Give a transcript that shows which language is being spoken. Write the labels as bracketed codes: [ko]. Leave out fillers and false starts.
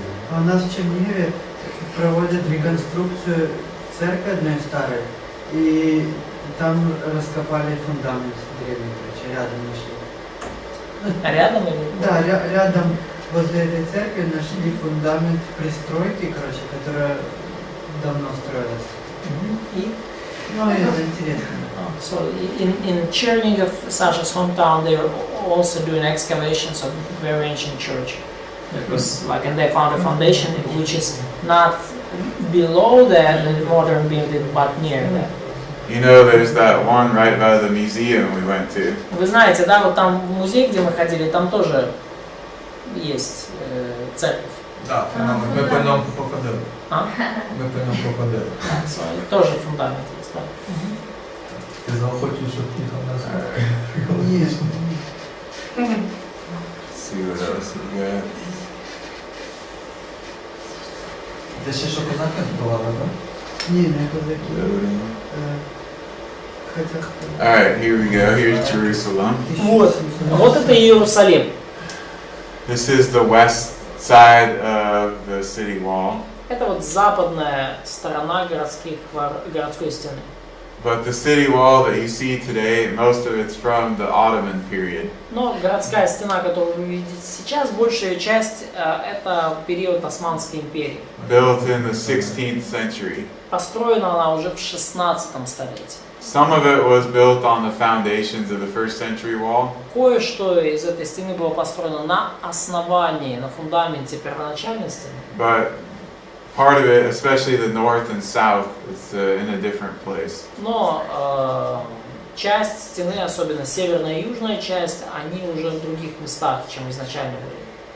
[ru] А у нас в Чернигове проводят реконструкцию церкви одной старой, и там раскопали фундамент древний, короче, рядом нашли. Рядом или? Да, рядом возле этой церкви нашли фундамент пристройки, короче, которая давно строилась. И? Ну, это интересно. [en] So in Chernigov, Sasha's hometown, they were also doing excavations of very ancient church. It was like, and they found a foundation which is not below that the modern building, but near that. You know, there's that one right by the museum we went to. [ru] Вы знаете, да, вот там музей, где мы ходили, там тоже есть церковь. [uk] Так, ми по ньому походили. А? Ми по ньому походили. [ru] So, тоже фундамент есть, да. [uk] Ти захочеш, щоб їхав на церкву? Ні. [en] Let's see what else we got. [uk] Ти ще що козаки збивали, так? Ні, не козаки. [en] Loading. [ru] Хотя... [en] Alright, here we go. Here's Jerusalem. [ru] Вот это Иерусалим. [en] This is the west side of the city wall. [ru] Это вот западная сторона городской стены. [en] But the city wall that you see today, most of it's from the Ottoman period. [ru] Но городская стена, которую вы видите сейчас, большая часть это период Османской империи. [en] Built in the 16th century. [ru] Построена она уже в 16 столетии. [en] Some of it was built on the foundations of the first century wall. [ru] Кое-что из этой стены было построено на основании, на фундаменте первоначальной стены. [en] But part of it, especially the north and south, is in a different place. [ru] Но часть стены, особенно северная и южная часть, они уже в других местах, чем изначально были.